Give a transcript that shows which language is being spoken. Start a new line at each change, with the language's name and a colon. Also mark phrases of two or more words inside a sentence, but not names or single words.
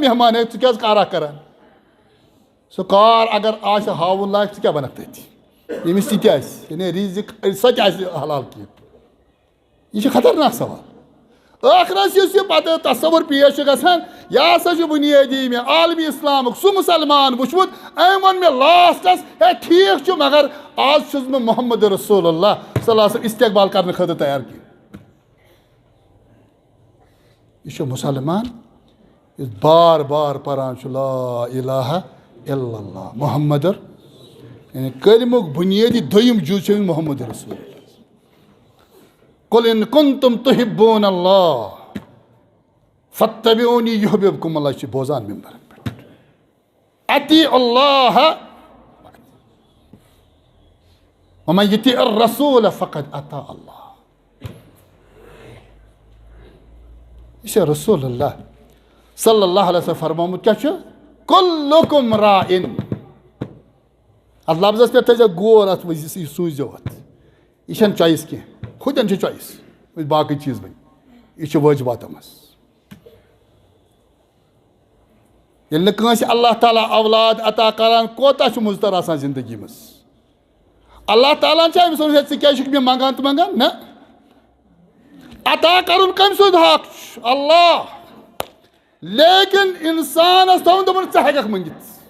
Kashmiri: مہمان ہے ژٕ کیٛازِ کارا کران سُہ کار اگر آسہِ ہاوُن لایق ژٕ کیٛاہ بنکھ تٔتھی ییٚمِس تہِ تہِ آسہِ یعنی رِزق سۄ تہِ آسہِ حلال کینٛہہ یہِ چھُ خطرناک سوال ٲخرس یُس یہِ پتہٕ تصور پیش چھُ گژھان یہِ ہسا چھُ بُنیٲدی مےٚ عالمی اسلامُک سُہ مُسلمان وٕچھمُت أمۍ ووٚن مےٚ لاسٹس ہے ٹھیٖک چھُ مگر آز چھُس بہٕ
Arabic: محمد رسول اللہ صلی اللہ علیہ وسلم
Kashmiri: استقبال کرنہٕ خٲطرٕ تیار کینٛہہ یہِ چھُ مُسلمان یُس بار بار پران چھُ
Arabic: لا الہ الا اللہ محمد
Kashmiri: یعنی کلمُک بُنیٲدی دوٚیِم جُز چھُ
Arabic: محمد رسول اللہ قل ان کنتم تحبون اللہ فاتبعونی یحببکم اللہ
Kashmiri: چھِ بوزان ممبرن پٮ۪ٹھ
Arabic: اطیعوا اللہ ومن یطیع الرسول فقد اطاع اللہ
Kashmiri: یہ چھُ
Arabic: رسول اللہ صلی اللہ علیہ وسلم
Kashmiri: فرمومُت کیٛاہ چھُ
Arabic: کلکم راعن
Kashmiri: اتھ لفظس پٮ۪ٹھ تھٲیزیو غور اتھ یہِ سوٗززیو اتھ یہِ چھنہٕ چویِس کینٛہہ ہُتٮ۪ن چھِ چویِس باقٕے چیٖز بنہِ یہِ چھُ وٲجبات منٛز ییٚلہِ نہٕ کٲنٛسہِ
Arabic: اللہ تعالیٰ
Kashmiri: اولاد عطا کران کوتاہ چھُ مُضطر آسان زندگی منٛز
Arabic: اللہ تعالیٰ
Kashmiri: ہن چھا أمِس ووٚنمُت ہے ژٕ کیٛازِ چھُکھ مےٚ منٛگان تہٕ منٛگان نہ عطا کرُن کٔمۍ سُنٛد حق چھُ اللہ لیکن انسانس تھوٚوُن دوٚپُن ژٕ ہٮ۪ککھ منٛگِتھ